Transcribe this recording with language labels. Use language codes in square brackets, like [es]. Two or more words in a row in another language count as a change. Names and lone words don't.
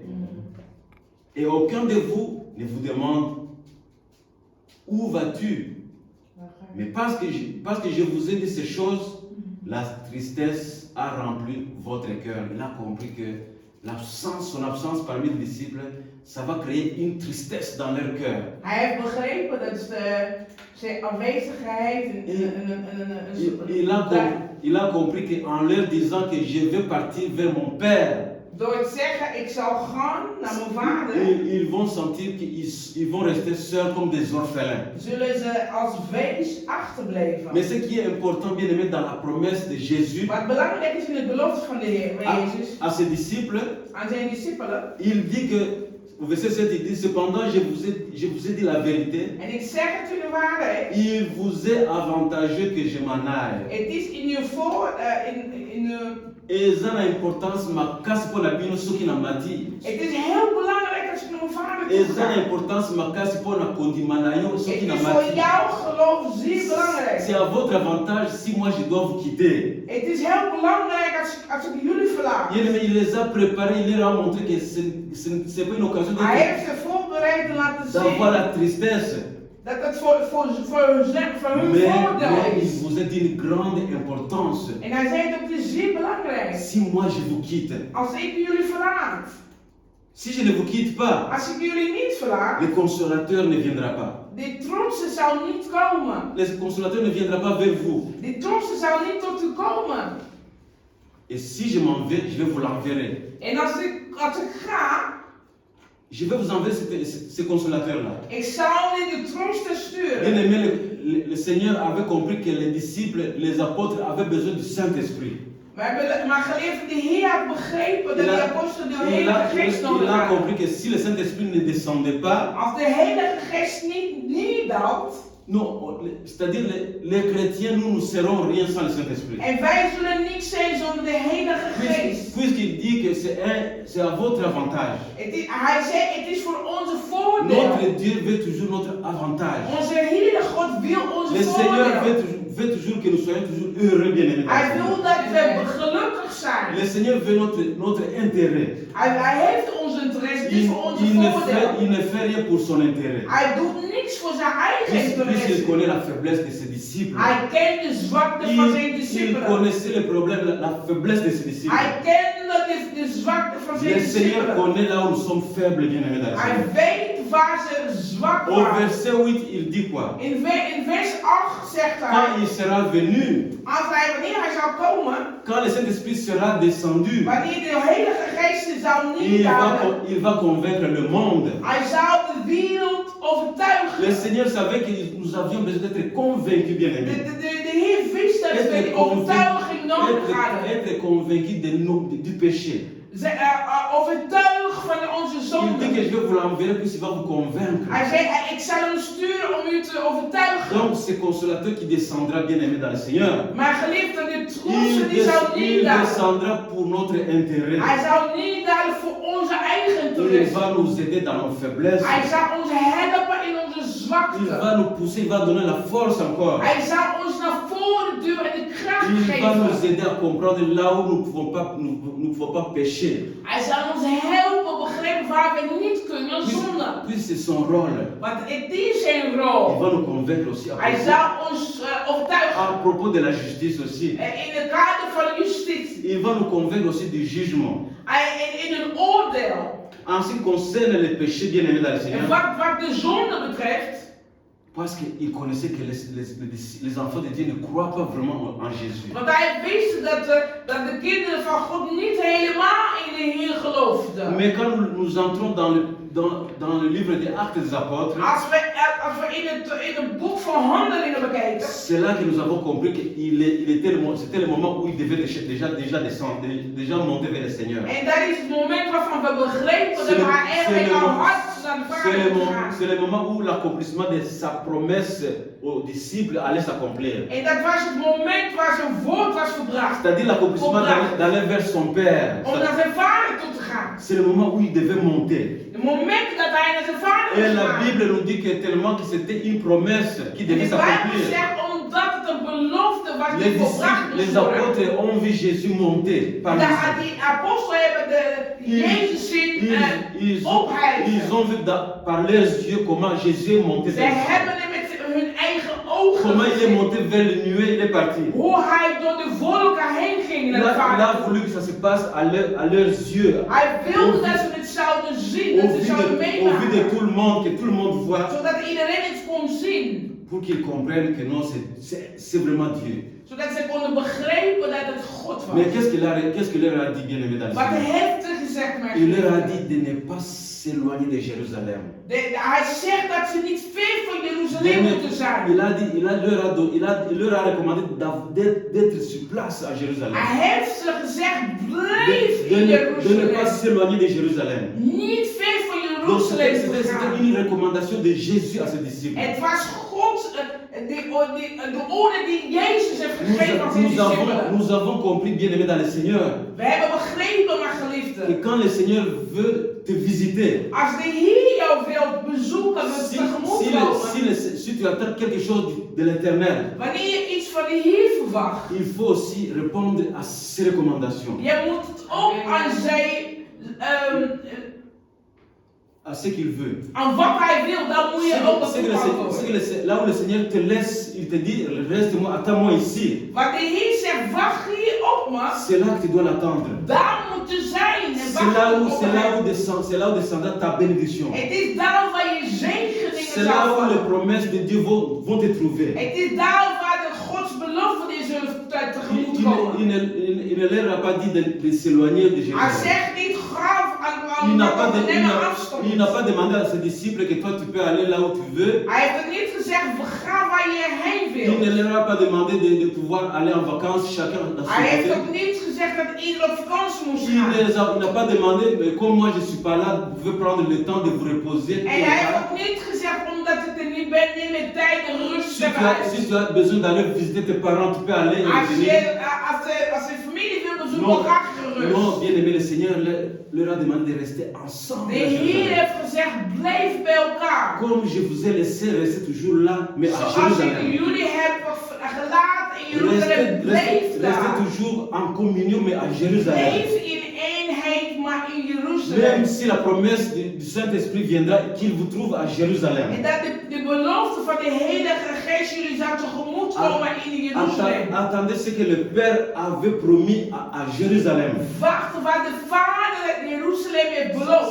[fr] Et aucun de vous ne vous demande où vas-tu? Mais parce que je vous ai dit ces choses, la tristesse a rempli votre cœur. Il a compris que son absence parmi les disciples, ça va créer une tristesse dans leur cœur. [nl] Hij heeft begrepen dat zijn afwezigheid [fr] Il a compris qu'en leur disant que je vais partir vers mon Père, [nl] door te zeggen, ik zal gaan naar mijn vader, [fr] ils vont sentir qu'ils vont rester seuls comme des orphelins. [nl] Zullen ze als wees achterblijven. [fr] Mais ce qui est important, bien aimé, dans la promesse de Jésus, [nl] wat belangrijk is in de belofte van de Heer Jezus, [fr] à ses disciples, [nl] aan zijn discipelen, [fr] il dit que, au verset 7, il dit, cependant, je vous ai dit la vérité. [nl] En ik zeg het u de waarheid. [fr] Il vous est avantageux que je m'en aille. [nl] Het is in uw [fr] Et ça a importance, ma casse pour la bino ce qui n'a pas dit. [nl] Het is heel belangrijk als je naar mijn vader [fr] Et [nl] toe [fr] ça a [nl] gaat. [fr] importance, ma casse pour la condimanayo ce qui [nl] Het [fr] n'a [nl] is [fr] pas [nl] voor [fr] dit. [nl] jouw geloof zeer belangrijk. [fr] C'est à votre avantage si moi je dois vous quitter. [nl] Het is heel belangrijk als ik jullie verlaat. [fr] Il les a préparés, il leur a montré que ce n'est pas une occasion [nl] Hij heeft ze voorbereid te laten [fr] d'avoir [nl] zien [fr] la tristesse. [nl] dat het voor hun voordeel [fr] Mais il [nl] is. [fr] vous est d'une grande importance. [nl] En hij zei dat het is zeer belangrijk. [fr] Si moi je vous quitte, [nl] Als ik jullie verlaat, [fr] si je ne vous quitte pas, [nl] als ik jullie niet verlaat, [fr] le consolateur ne viendra pas. [nl] de trooster zou niet komen. [fr] Le consolateur ne viendra pas vers vous. [nl] De trooster zou niet tot u komen. [fr] Et si je m'en vais, je vais vous l'enverrer. [nl] En als ik ga, [fr] Je vais vous envoyer ce consolateur-là. [nl] ik zal je de trooster [fr] Bien [nl] sturen. [fr] aimé, le Seigneur avait compris que les disciples, les apôtres avaient besoin du Saint-Esprit. [nl] Maar geleerd, de Heer had begrepen dat de apostelen de Heilige Geest nodig [fr] Il a [nl] hadden. [fr] compris que si le Saint-Esprit ne descendait pas, [nl] Als de Heilige Geest niet daalt, [fr] non, c'est-à-dire les chrétiens, nous ne serons rien sans le Saint-Esprit. [nl] en wij zullen niets zijn zonder de Heilige Geest. [fr] Puisqu'il dit que c'est à votre avantage. [nl] Hij zei, het is voor onze voordeel. [fr] Notre Dieu veut toujours notre avantage. [nl] Onze Heere God wil onze [fr] Le Seigneur [nl] voordeel. [fr] veut toujours que nous soyons toujours heureux, bien-aimés. [nl] Hij wil dat we gelukkig zijn. [fr] Le Seigneur veut notre intérêt. [nl] Hij heeft ons interesse, het is voor onze voordeel. [fr] Il ne fait rien pour son intérêt. [nl] Hij doet niets voor zijn eigen [fr] Puisqu'il [nl] interesse. [fr] connaît la faiblesse de ses disciples. [nl] Hij kent de zwakte van zijn [fr] Il [nl] discipelen. [fr] connaissait le problème, la faiblesse de ses disciples. [nl] Hij kende de zwakte van zijn [fr] Le Seigneur [nl] discipelen. [fr] connaît là où nous sommes faibles, bien-aimés dans le [nl] Hij [fr] Seigneur. [nl] weet waar ze zwak [fr] Au [nl] waren. [fr] verset 8, il dit quoi? [nl] In vers 8 zegt hij, [fr] Quand il sera venu, [nl] wanneer hij zou komen, [fr] quand le Saint-Esprit sera descendu, [nl] wanneer de Heilige Geest zou neerdalen, [fr] il va convaincre le monde. [nl] hij zou de wereld overtuigen. [fr] Le Seigneur savait que nous avions besoin d'être convaincus, bien-aimés. [nl] De Heer wist dat we die overtuiging nodig hadden. [fr] Être convaincus du péché. [nl] Overtuig van onze [fr] Il dit [nl] zonde. [fr] que je vais vous l'enverrer puisqu'il va vous convaincre. [nl] Hij zei, ik zal hem sturen om u te overtuigen. [fr] Donc c'est consolateur qui descendra, bien-aimé dans le Seigneur. [nl] Maar geliefde, de trooster die zou [fr] Il [nl] neerdalen. [fr] descendra pour notre intérêt. [nl] Hij zou neerdalen voor onze eigen [fr] Il [nl] interesse. [fr] va nous aider dans nos faiblesses. [nl] Hij zou ons helpen in onze [fr] Il [nl] zwakte. [fr] va nous pousser, il va donner la force encore. [nl] Hij zou ons naar voren duwen en de kracht [fr] Il va nous [nl] geven. [fr] aider à comprendre là où nous ne pouvons pas pécher. [nl] Hij zou ons helpen begrijpen waar we niet kunnen zonden. [fr] Puis c'est son rôle. [nl] Want het is zijn [fr] Il [nl] rol. [fr] va nous convaincre aussi [nl] Hij zou ons overtuigen. [fr] à propos de la justice aussi. [nl] In het kader van justitie. [fr] Il va nous convaincre aussi du jugement. [nl] In een oordeel. [fr] En ce qui concerne les péchés, bien-aimés dans le [nl] En [fr] Seigneur, [nl] wat de zonde betreft. [fr] parce qu'il connaissait que les enfants de Dieu ne croient pas vraiment en Jésus. [nl] Want hij wist dat de kinderen van God niet helemaal in de Heer geloofden. [fr] Mais quand nous entrons dans le livre des Actes des Apôtres, [nl] Als we in het boek van Handelingen bekijken. [fr] c'est là que nous avons compris que c'était le moment où il devait déjà descendre, déjà monter vers le Seigneur. [nl] En dat is het moment waarvan we begrepen dat hij eigenlijk al hard naar de vader gaat. [fr] C'est le moment où l'accomplissement de sa promesse aux disciples allait s'accomplir. [nl] En dat was het moment waar zijn woord was verbracht. [fr] C'est-à-dire l'accomplissement d'aller vers son Père. [nl] Om naar zijn vader toe te gaan. [fr] C'est le moment où il devait monter. [nl] Het moment dat hij naar zijn vader [fr] Et [nl] moest [fr] la [nl] gaan. [fr] Bible nous dit que tellement que c'était une promesse qui [nl] De [fr] devait [nl] Bijbel [fr] s'accomplir. [nl] zegt omdat het een belofte was die volbracht moest [fr] Les [nl] worden. [fr] apôtres ont vu Jésus monter par les [nl] Die apostelen hebben Jezus zien ophijzen. [fr] Ils ont vu par leurs yeux comment Jésus est monté. [nl] Ze hebben hem met hun eigen ogen [fr] Comment il est [nl] gezien. [fr] monté vers les nuées, il est parti. [nl] Hoe hij door de wolken heen ging naar de [fr] Il [nl] vader. [fr] a voulu que ça se passe à leurs yeux. [nl] Hij wilde dat ze het zouden zien, dat ze zouden [fr] Au vu de [nl] meemaken. [fr] tout le monde, que tout le monde voit, [nl] Zodat iedereen het kon zien. [fr] pour qu'ils comprennent que non, c'est vraiment Dieu. [nl] Zodat ze konden begrijpen dat het God was. [fr] Mais qu'est-ce qu'il leur a dit, bien aimé dans le [nl] Wat [fr] Seigneur? [nl] heeft hij gezegd, mijn [fr] Il leur a [nl] vrienden? [fr] dit de ne pas s'éloigner de Jérusalem. [nl] Hij zegt dat ze niet ver van Jeruzalem moeten zijn. [fr] Il leur a recommandé d'être sur place à Jérusalem. [nl] Hij heeft ze gezegd, blijf [fr] De [nl] in [fr] ne pas [nl] Jeruzalem. [fr] s'éloigner de Jérusalem. [nl] Niet ver van [fr] Donc [nl] Jeruzalem te [fr] c'était [nl] gaan. [fr] une recommandation de Jésus à ses disciples. [nl] Het was God, de orde die Jezus heeft gegeven aan zijn discipelen. [fr] Nous avons compris, bien aimé dans le Seigneur, [nl] We hebben begrepen, mijn [fr] que [nl] geliefden. [fr] quand le Seigneur veut te visiter, [nl] Als de Heer jou wil bezoeken, wil tegemoet komen. [fr] si tu attends quelque chose de l'éternel, [nl] Wanneer je iets van de Heer verwacht, [fr] il faut aussi répondre à ses recommandations, [nl] je moet het ook aan zijn, [fr] à ce qu'il veut. [nl] aan wat hij wil, dan moet je ook [fr] C'est là où le Seigneur te laisse, il te dit, reste-moi, attends-moi ici. [nl] Wat de Heer zegt, wacht hier op me, [fr] C'est là que tu dois l'attendre. [nl] daar moet je zijn. En [fr] C'est là [nl] wacht [fr] où descendra ta bénédiction. [nl] Het is daar waar je zegeningen [fr] C'est là [nl] zal [fr] où les [nl] vallen. [fr] promesses de Dieu vont te trouver. [nl] Het is daar waar de Gods beloften in zullen tegemoet komen. [fr] Il ne leur a pas dit de s'éloigner de [nl] Hij [fr] Jérusalem. [nl] zegt niet, ga [fr] Il n'a pas demandé à ses disciples que toi tu peux aller là où tu veux. [nl] Hij heeft het niet gezegd, ga waar je heen [fr] Il [nl] wilt. [fr] ne leur a pas demandé de pouvoir aller en vacances chacun dans son [nl] Hij heeft [fr] côté. [nl] ook niet gezegd dat ieder op vakantie moest [fr] Il [nl] gaan. [fr] n'a pas demandé, mais comme moi je ne suis pas là, vous pouvez prendre le temps de vous reposer. [nl] En hij heeft ook niet gezegd, omdat ik er niet ben, neem je tijd en rust [fr] Si tu as besoin d'aller visiter tes parents, tu peux aller et venir. [nl] Als je familie wil bezoeken, ga gerust. [fr] Non, bien aimé, le Seigneur leur a demandé de rester ensemble. [nl] De Heer heeft gezegd, blijf bij elkaar. [fr] Comme je vous ai laissé rester toujours là, mais à [nl] Zoals [fr] Jérusalem. [nl] ik jullie heb gelaten in Jeruzalem, blijf [fr] Restez [nl] daar. [fr] toujours en communion, mais à Jérusalem. [nl] Blijf in eenheid, maar in [fr] Même [nl] Jeruzalem. [fr] si la promesse du Saint-Esprit viendra, qu'il vous trouve à Jérusalem. [nl] En dat de belofte van de Heilige Geest jullie zou tegemoet komen in Jeruzalem. [fr] Attendez ce que le Père avait promis à Jérusalem. [nl] Wacht wat de Vader in Jeruzalem heeft beloofd.